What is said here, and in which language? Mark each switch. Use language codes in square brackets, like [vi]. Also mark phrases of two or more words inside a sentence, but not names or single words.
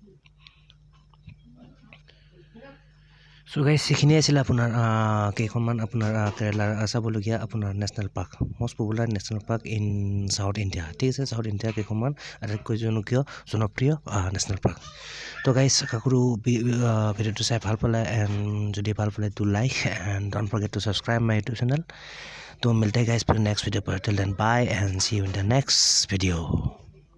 [en] so guys [as] এইখিনি আছিল আপোনাৰ কেইখনমান আপোনাৰ কেৰেলাৰ চাবলগীয়া আপোনাৰ [en] national park most popular national park in South India [as] ঠিক আছে সাউথ ইণ্ডিয়াৰ কেইখনমান আটাইতকৈ জনপ্ৰিয় [en] national park [as] তো গাইস কাকৰো ভিডিঅ'টো চাই ভাল পালে এণ্ড যদি ভাল পালে [en] to like and don't forget to subscribe my YouTube channel [hi] तो मिलते गाइस फिर नेक्स्ट वीडियो पर [en] till then bye and see you in the next video